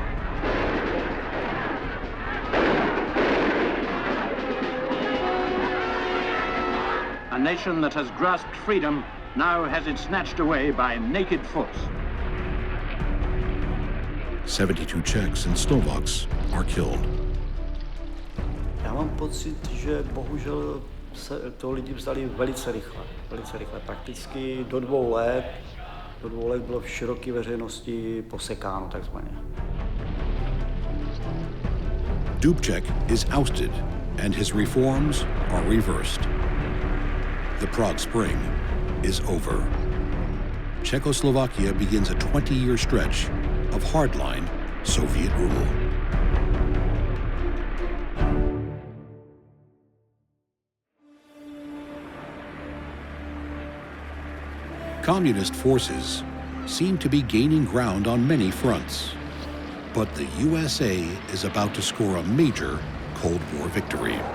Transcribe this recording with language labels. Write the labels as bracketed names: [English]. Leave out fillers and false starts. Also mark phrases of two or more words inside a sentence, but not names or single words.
[English] A nation that has grasped freedom now has it snatched away by naked force. 72 Czechs and Slovaks are killed. [Czech] Já mám pocit, že bohužel se to lidi vzali velice rychle. Prakticky do 2 let. Do 2 let bylo v široké veřejnosti posekáno takzvaně. [English] Dubček is ousted and his reforms are reversed. The Prague Spring is over. Czechoslovakia begins a 20-year stretch of hardline Soviet rule. Communist forces seem to be gaining ground on many fronts, but the USA is about to score a major Cold War victory.